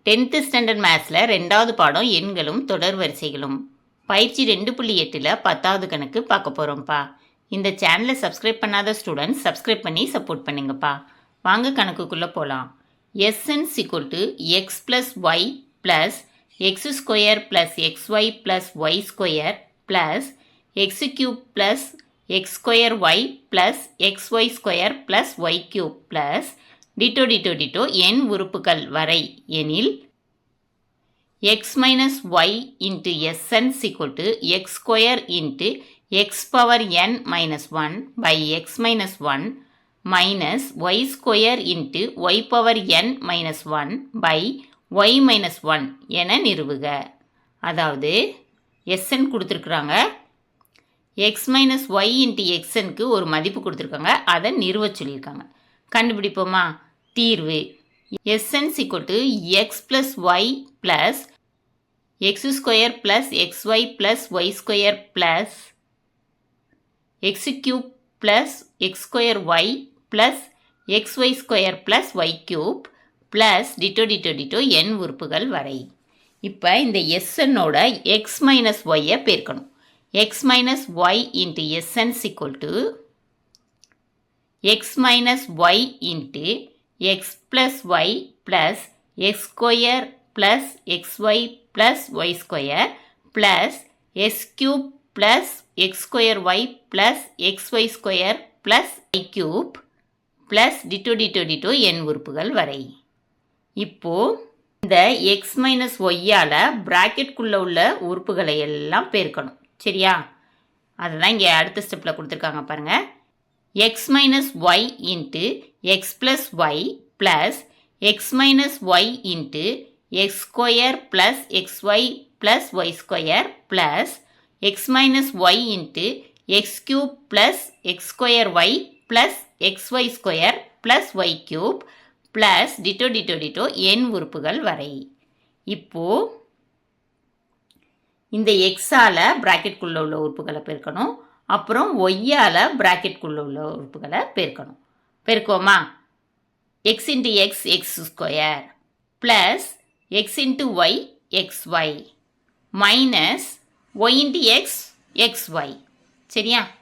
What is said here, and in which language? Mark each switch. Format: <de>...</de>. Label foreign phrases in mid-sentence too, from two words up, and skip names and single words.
<en>10th standard maths</en> <ta>2வது பாடம் எண்களும் தொடர் வரிசைகளும் பயிற்சி 2.8ல் 10வது கணக்கு பார்க்க போகிறோம்ப்பா. இந்த சேனலை சப்ஸ்கிரைப் பண்ணாத</ta> <en>students subscribe</en> <ta>பண்ணி சப்போர்ட் பண்ணுங்கப்பா. வாங்க கணக்குக்குள்ளே போகலாம். Sn = x + y + x² + xy + y² + x³ + x² y + xy² + y³ + டிட்டோ n உறுப்புகள் வரை எனில் x - y × Sn = x² × x⁻n - 1 / x - 1 - y² × y⁻n - 1 / y - 1 என நிறுவுக. அதாவது Sn கொடுத்துருக்குறாங்க, x - y × xnக்கு ஒரு மதிப்பு கொடுத்துருக்காங்க, அதை நிறுவ சொல்லியிருக்காங்க. கண்டுபிடிப்போமா? தீர்வு Sn = x + y + x² + xy + y² + x³ + x²y + xy² + y³ டிட்டோ n உறுப்புகள் வரை. இப்போ இந்த Snோட x - y பெருக்கணும். x - y × Sn = x - y × x + y + x² + xy + y² + s³ + x²y + xy² + y³ டிட்டோ n உறுப்புகள் வரை. இப்போ இந்த x - y-ஆல் ப்ராக்கெட்குள்ளே உள்ள உறுப்புகளை எல்லாம் பெருக்கணும். சரியா? அதுதான் இங்கே அடுத்த ஸ்டெப்பில் கொடுத்துருக்காங்க பாருங்கள். x - y × x + y + x - y × x² + xy + y² + x - y × x³ + x²y + xy² + y³ டிட்டோ n உறுப்புகள் வரை. இப்போ இந்த x-ஆல் ப்ராக்கெட்குள்ளே உள்ள உறுப்புகளை பெருக்கணும், அப்புறம் y-ஆல் ப்ராக்கெட்குள்ளே உள்ள உறுப்புகளை பெருக்கணும். பெருக்குவோமா? x × x x² + x × y xy - y × x xy. சரியா?</ta>